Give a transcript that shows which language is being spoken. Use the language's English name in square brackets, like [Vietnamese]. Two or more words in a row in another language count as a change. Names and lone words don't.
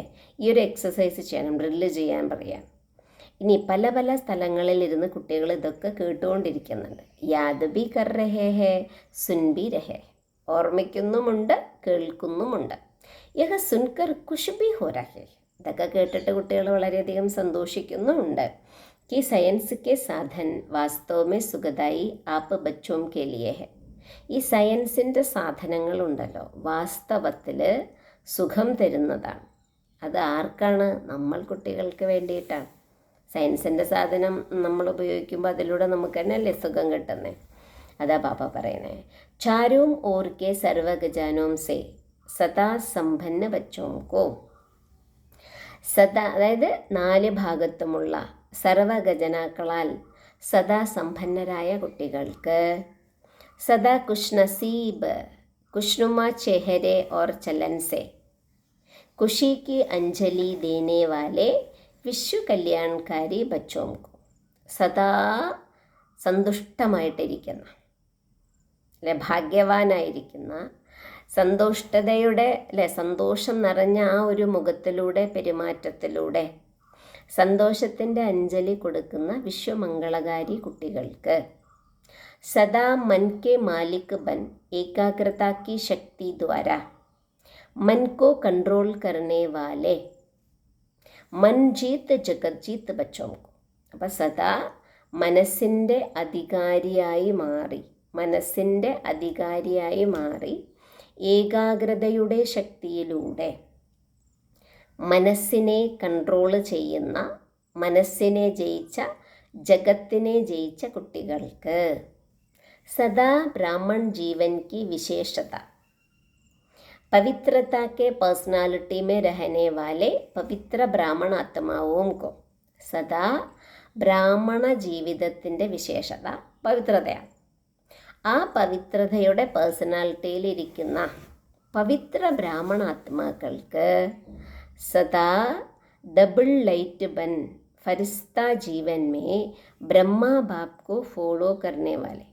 [Malayalam] ഈ ഒരു എക്സസൈസ് ചെയ്യണം, ഡ്രില്ല് ചെയ്യാൻ പറയാം. ഇനി പല പല സ്ഥലങ്ങളിൽ ഇരുന്ന് കുട്ടികൾ ഇതൊക്കെ കേട്ടുകൊണ്ടിരിക്കുന്നുണ്ട്. [Hindi] याद भी कर रहे हैं सुन भी रहे, [Malayalam] ഓർമ്മിക്കുന്നുമുണ്ട് കേൾക്കുന്നുമുണ്ട്. [Hindi] यह सुनकर खुश भी हो रहे, [Malayalam] ഇതൊക്കെ കേട്ടിട്ട് കുട്ടികൾ വളരെയധികം സന്തോഷിക്കുന്നുമുണ്ട്. [Hindi] कि साइंस के साधन वास्तव में सुखदाई आप बच्चों के लिए है. [Malayalam] ഈ സയൻസിൻ്റെ സാധനങ്ങളുണ്ടല്ലോ വാസ്തവത്തിൽ സുഖം തരുന്നതാണ്. അത് ആർക്കാണ്? നമ്മൾ കുട്ടികൾക്ക് വേണ്ടിയിട്ടാണ്. സയൻസിൻ്റെ സാധനം നമ്മൾ ഉപയോഗിക്കുമ്പോൾ അതിലൂടെ നമുക്ക് തന്നെയല്ലേ സുഖം കിട്ടുന്നത്. അതാ ബാബ പറയണേ. [Hindi] चारों ओर के सर्वखजानों से सदा सम्पन्न बच्चों को. [Malayalam] സദാ അതായത് നാല് ഭാഗത്തുമുള്ള സർവഗജനാക്കളാൽ സദാ സമ്പന്നരായ കുട്ടികൾക്ക്, [Hindi] सदा खुश नसीब खुशनुमा चेहरे और चलन से खुशी की अंजलि देने वाले विश्व कल्याणकारी बच्चों को. [Malayalam] സദാ സന്തുഷ്ടമായിട്ടിരിക്കുന്ന അല്ലെ, ഭാഗ്യവാനായിരിക്കുന്ന, സന്തുഷ്ടതയുടെ അല്ലെ സന്തോഷം നിറഞ്ഞ ആ ഒരു മുഖത്തിലൂടെ പെരുമാറ്റത്തിലൂടെ സന്തോഷത്തിൻ്റെ അഞ്ജലി കൊടുക്കുന്ന വിശ്വമംഗളകാരി കുട്ടികൾക്ക്, [Hindi] सदा मन के मालिक बन एकाग्रता की शक्ति द्वारा मन को कंट्रोल करने वाले मन जीत जगत जीत बच्चों को. [Malayalam] അപ്പം സദാ മനസ്സിൻ്റെ അധികാരിയായി മാറി ഏകാഗ്രതയുടെ ശക്തിയിലൂടെ മനസ്സിനെ കൺട്രോൾ ചെയ്യുന്ന, മനസ്സിനെ ജയിച്ച, ജഗത്തിനെ ജയിച്ച കുട്ടികൾക്ക്, [Hindi] सदा ब्राह्मण जीवन की വിശേഷത पवित्रता के पर्सनालिटी में रहने वाले पवित्र ब्राह्मण आत्माओं को. [Malayalam] സദാ ബ്രാഹ്മണ ജീവിതത്തിൻ്റെ വിശേഷത പവിത്രതയാണ്. ആ പവിത്രതയുടെ പേഴ്സണാലിറ്റിയിലിരിക്കുന്ന പവിത്ര ബ്രാഹ്മണ ആത്മാക്കൾക്ക് [Hindi] സദാ [English] double light [Hindi] बन फरिश्ता जीवन में ब्रह्मा बाप को फॉलो करने वाले.